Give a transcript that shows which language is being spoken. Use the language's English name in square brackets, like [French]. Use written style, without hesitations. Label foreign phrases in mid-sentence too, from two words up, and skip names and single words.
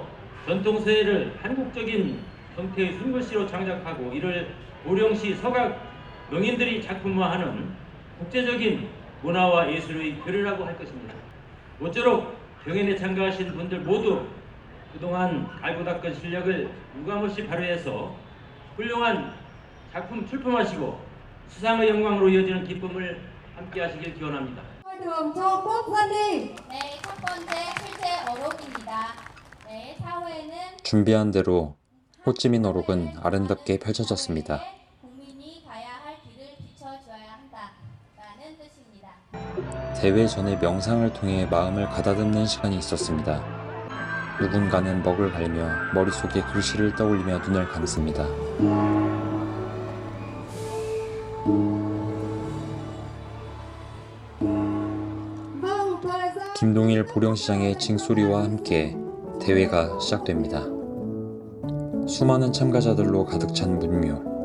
[Korean] 전통서예를 한국적인 형태의 순글씨로 장작하고 이를 보령시 서각 명인들이 작품화하는 국제적인 문화와 예술의 교류라고 할 것입니다. 모쪼록 경연에 참가하신 분들 모두 그동안 갈고 닦은 실력을 유감없이 발휘해서 훌륭한 작품 출품하시고 수상의 영광으로 이어지는 기쁨을 함께 하시길 기원합니다. [Vietnamese] Đường cho quốc dân đi. [Korean] 네, 첫 번째 실제 어록입니다. 네, 사회는 준비한 대로 호찌민 어록은 아름답게 펼쳐졌습니다. 국민이 가야 할 길을 비춰줘야 한다라는 뜻입니다. 대회 전에 명상을 통해 마음을 가다듬는 시간이 있었습니다. 누군가는 먹을 갈며 머릿속에 글씨를 떠올리며 눈을 감습니다. [Vietnamese] Vâng, thời gian. [Korean] 김동일 보령시장의 징소리와 함께 대회가 시작됩니다. 수많은 참가자들로 가득 찬 문묘.